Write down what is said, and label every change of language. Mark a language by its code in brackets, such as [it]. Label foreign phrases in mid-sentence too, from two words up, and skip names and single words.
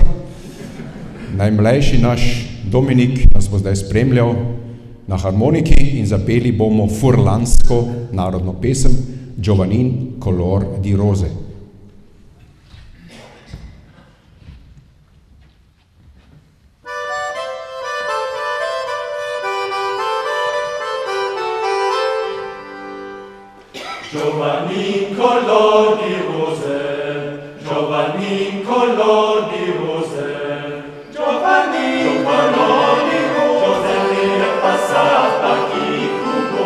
[sl] Najmlajši naš Dominik nas bo zdaj spremljal na harmoniki in zapeli bomo furlansko narodno pesem Giovannin color di rose. [fur] Giovannin color di rose, Giovannin color di rose, Giovannin color di rose, ne passava chi cubo.